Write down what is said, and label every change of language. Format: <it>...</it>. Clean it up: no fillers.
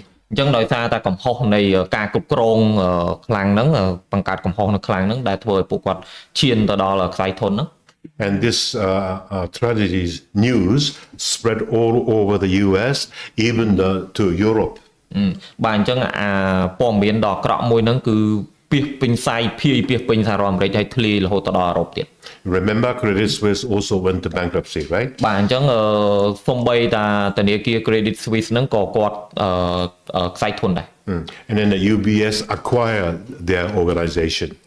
<km>អញ្ចឹងដោយសារតែកំហុសនៃការគ្រប់គ្រងខ្លាំងហ្នឹងបង្កើតកំហុសនៅខ្លាំងហ្នឹងដែលធ្វើឲ្យពួកគាត់ឈានទៅដល់ខ្សែធនហ្នឹង</km> <en>And this tragedy news spread all over the US, even to Europe.</en> <km>បាទអញ្ចឹងព័ត៌មានដ៏អាក្រក់មួយហ្នឹងគឺពីពេញផ្សាយភាយពីពេញសហរដ្ឋអាមេរិកហើយធ្លាយរហូតដល់អឺរ៉ុបទៀត</km> <en>Remember Credit Suisse also went to bankruptcy, right?</en> <km>បាទអញ្ចឹងសំបីតាធនាគារ Credit Suisse ហ្នឹងក៏គាត់ខ្សែធនដែរ</km> <en>And then the UBS acquired their organization.</en>